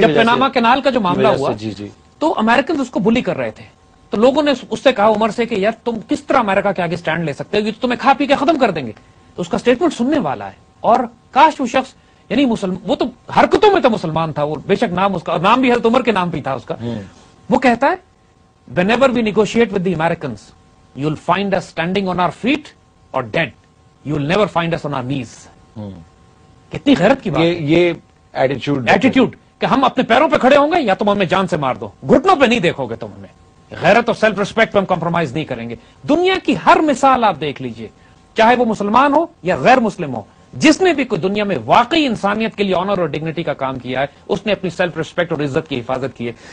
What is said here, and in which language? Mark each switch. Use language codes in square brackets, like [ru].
[ur] جب Panama canal کا جو معاملہ ہوا تو امریکنز اس کو بلی کر رہے تھے, تو لوگوں نے اس سے کہا عمر سے کہ یار تم کس طرح امریکہ کے آگے سٹینڈ لے سکتے ہو, یہ تو تمہیں کھا پی کے ختم کر دیں گے. تو اس کا سٹیٹمنٹ سننے والا ہے, اور کاش وہ شخص یعنی وہ تو حرکتوں میں تو مسلمان تھا, وہ بے شک نام اس کا نام بھی حضرت عمر کے نام پہ تھا اس کا. وہ کہتا ہے [en] whenever we negotiate with the Americans you'll find us standing on our feet or dead, you'll never find us on our knees. [ur] کتنی غیرت کی بات, یہ ایٹیٹیوڈ کہ ہم اپنے پیروں پہ کھڑے ہوں گے یا تم ہمیں جان سے مار دو, گھٹنوں پہ نہیں دیکھو گے تم ہمیں. غیرت اور سیلف ریسپیکٹ پہ ہم کمپرومائز نہیں کریں گے. دنیا کی ہر مثال آپ دیکھ لیجئے, چاہے وہ مسلمان ہو یا غیر مسلم ہو, جس نے بھی کوئی دنیا میں واقعی انسانیت کے لیے آنر اور ڈگنیٹی کا کام کیا ہے اس نے اپنی سیلف ریسپیکٹ اور عزت کی حفاظت کی ہے.